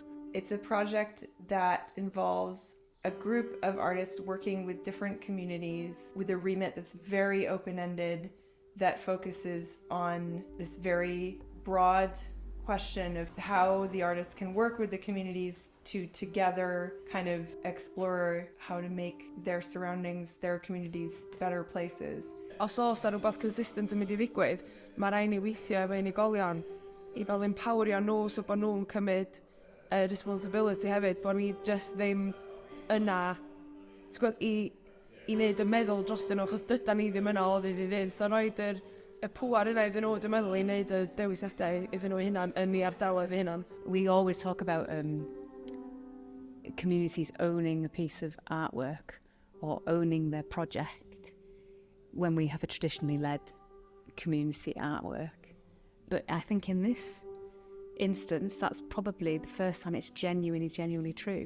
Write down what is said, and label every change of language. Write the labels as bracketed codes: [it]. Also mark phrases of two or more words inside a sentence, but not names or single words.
[en] It's a project that involves a group of artists working with different communities with a remit that's very open-ended, that focuses on this very broad question of how the artists can work with the communities to together kind of explore how to make their surroundings, their communities, better places. [cy] Os oes na rhywbeth consistent yn mynd I ddigwydd, mae rai ni weithio efo unigolion I fel empowerio nhw so bod nhw'n cymryd responsibility hefyd, bod ni just ddim yna I wneud y meddwl drostyn nhw, achos dyda ni ddim yna o ddydd I ddydd. So roed y pŵar yna iddyn nhw, dwi'n meddwl, I wneud y dewisiadau iddyn nhw hunan yn I ardaloedd hunan. [en] We always talk about communities owning a piece of artwork or owning their project when we have a traditionally led community artwork. But I think in this instance, that's probably the first time it's genuinely true.